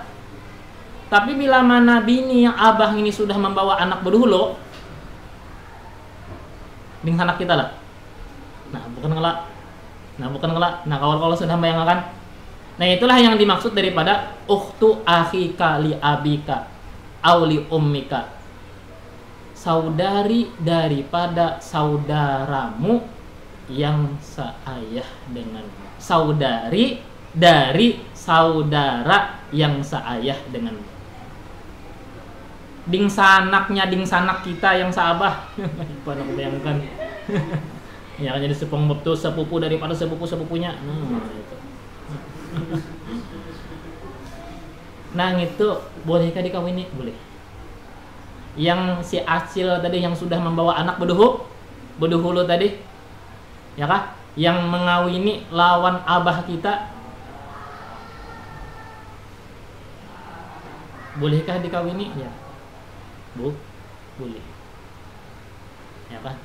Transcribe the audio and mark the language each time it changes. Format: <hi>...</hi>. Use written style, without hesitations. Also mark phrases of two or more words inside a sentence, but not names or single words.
<bjn>Tapi bila mana bini yang abah ini sudah membawa anak berdahulu, ding sanak kita lah. Nah bukan ngelak. Nah kalau sudah bayangkan, nah itulah yang dimaksud daripada</bjn> <ar>أخت أخيك لأبيك أو لأمك.</ar> <id>Saudari daripada saudaramu yang seayah denganmu. Saudari dari saudara yang seayah denganmu.</id> <bjn>Ding sanak kita yang saabah. Apa aku bayangkan. Ya kan jadi sepupu daripada sepupunya. Itu. Nah itu bolehkah dikawini? Boleh. Yang si acil tadi yang sudah membawa anak beduhulu tadi, ya kah? Yang mengawini lawan abah kita, bolehkah dikawini? Ya, boleh. Ya kah?</bjn>